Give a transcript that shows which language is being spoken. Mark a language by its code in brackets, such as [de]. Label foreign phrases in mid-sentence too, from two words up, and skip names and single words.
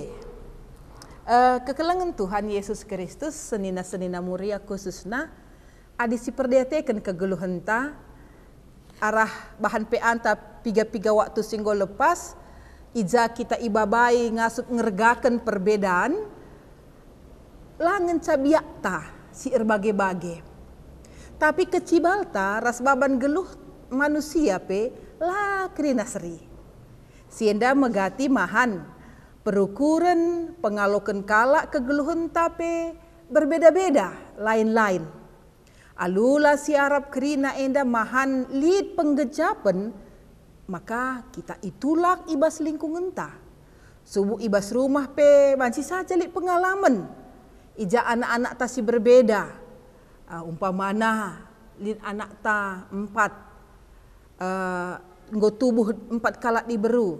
[btx] Kekelengan Tuhan Yesus Kristus senina muria khususna adisi perdeateken kegeluhan ta arah bahan pe anta piga waktu singgo lepas ija kita ibabai ngasup ngergaken perbedaan langen cabiak ta si erbage-bage. Tapi kecibalta ras baban geluh manusia pe lah kerina seri. Sienda megati mahan perukuran pengalokan kalak kegeluhan tape berbeda-beda lain-lain. Alula si Arab kerina enda mahan lid penggejapan maka kita itulak ibas lingkungan ta. Subuh ibas rumah pe banci saja lid pengalaman. Ija anak-anak ta si berbeda. Umpamana lid anak ta 4 nggo tubuh 4 kalak diberu.